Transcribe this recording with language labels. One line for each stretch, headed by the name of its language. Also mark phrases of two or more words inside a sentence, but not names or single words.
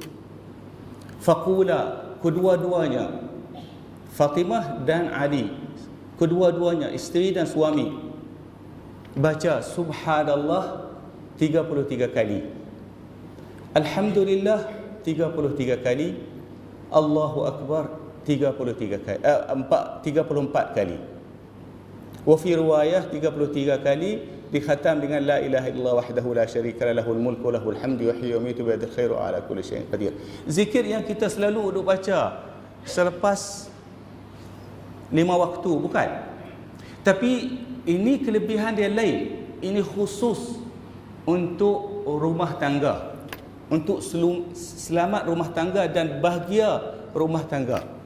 Malay: faqula, kedua-duanya Fatimah dan Ali, kedua-duanya isteri dan suami, baca subhanallah 33 kali, alhamdulillah 33 kali,
Arabic: الله أكبر
Malay: 33 kali, 34 kali.
Arabic: وفي رواية 33
Malay: kali dikhatam dengan
Arabic: لا إله إلا الله وحده لا شريك له الملك وله الحمد يحيي ويميت بيده خير على كل شيء قدير.
Malay: Zikir yang kita selalu duk baca selepas 5 waktu, bukan? Tapi ini kelebihan dia lain. Ini khusus untuk rumah tangga, untuk selamat rumah tangga dan bahagia rumah tangga.